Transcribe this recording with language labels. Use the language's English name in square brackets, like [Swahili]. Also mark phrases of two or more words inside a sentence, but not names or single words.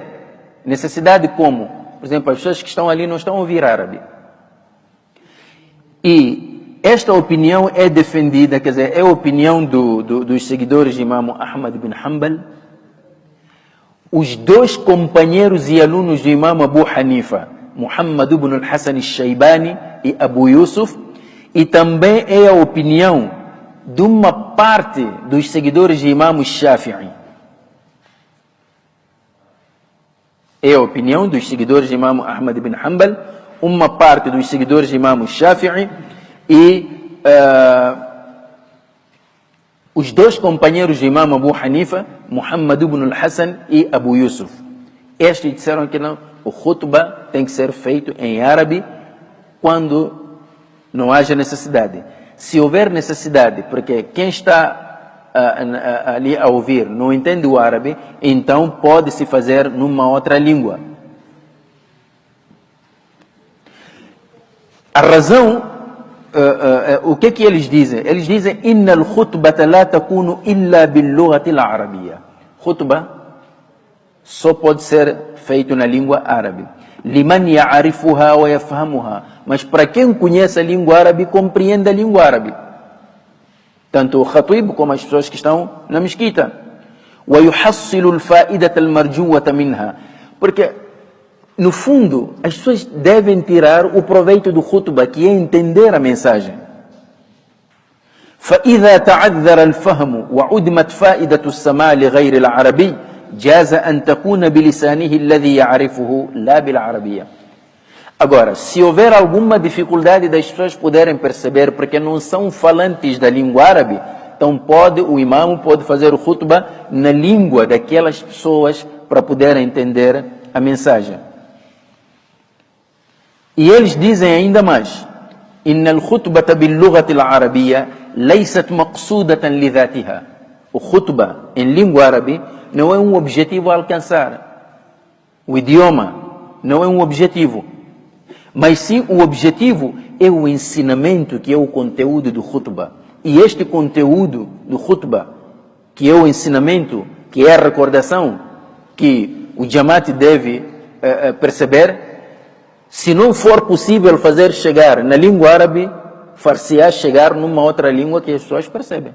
[Portuguese] Necessidade como? Por exemplo, as pessoas que estão ali não estão a ouvir árabe. E esta opinião é defendida, quer dizer, é a opinião dos seguidores de Imam Ahmad bin Hanbal, os 2 companheiros e alunos de Imam Abu Hanifa, Muhammad ibn al-Hasan al-Shaybani e Abu Yusuf, e também é a opinião de uma parte dos seguidores de Imam Shafi'i. É a opinião dos seguidores de Imam Ahmad bin Hanbal, uma parte dos seguidores de Imam Shafi'i e os 2 companheiros de Imam Abu Hanifa, Muhammad ibn al-Hasan e Abu Yusuf. Estes disseram que não, o khutbah tem que ser feito em árabe quando não haja necessidade. Se houver necessidade, porque quem está ali a ouvir não entende o árabe, então pode-se fazer numa outra língua. A razão, o que que eles dizem? Eles dizem: [Arabic] إن الخطبة لا تكون إلا باللغة العربية. [Portuguese] Khutbah só pode ser feito na língua árabe. [Arabic] لمن يعرفها ويفهمها. [Portuguese] Mas para quem conhece a língua árabe, compreende a língua árabe. Tanto o khatib como as pessoas que estão na mesquita. [Arabic] ويحصل الفائدة المرجوة منها. [Portuguese] Porque, no fundo, as pessoas devem tirar o proveito do khutbah, que é entender a mensagem. [Arabic] فإذا تعذر الفهم وعدمت فائدة السماع لغير العربي جاز أن تكون بلسانه الذي يعرفه لا بالعربية. [Portuguese] Agora, se houver alguma dificuldade das pessoas poderem perceber, porque não são falantes da língua árabe, então o imam pode fazer o khutbah na língua daquelas pessoas para poderem entender a mensagem. E eles dizem ainda mais: [Arabic] إن الخطبة باللغة العربية ليست مقصودة لذاتها. [Portuguese] O khutbah em língua árabe não é um objetivo a alcançar. O idioma não é um objetivo. Mas sim o objetivo é o ensinamento, que é o conteúdo do khutbah. E este conteúdo do khutbah, que é o ensinamento, que é a recordação, que o Jamaat deve perceber, se não for possível fazer chegar na língua árabe, far-se-á chegar numa outra língua que as pessoas percebem.